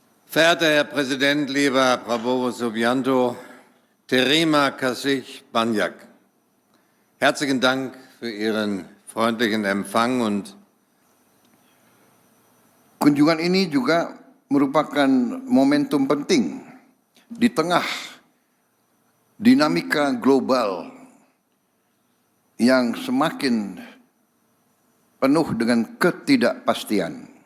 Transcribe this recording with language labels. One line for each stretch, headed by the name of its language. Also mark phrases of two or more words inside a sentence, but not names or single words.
German: Verehrter Herr Präsident, lieber Prabowo Subianto,
Indonesian: Terima kasih banyak.
German: Herzlichen Dank für Ihren freundlichen Empfang und
Indonesian: kunjungan ini juga merupakan momentum penting di tengah dinamika global yang semakin penuh dengan ketidakpastian.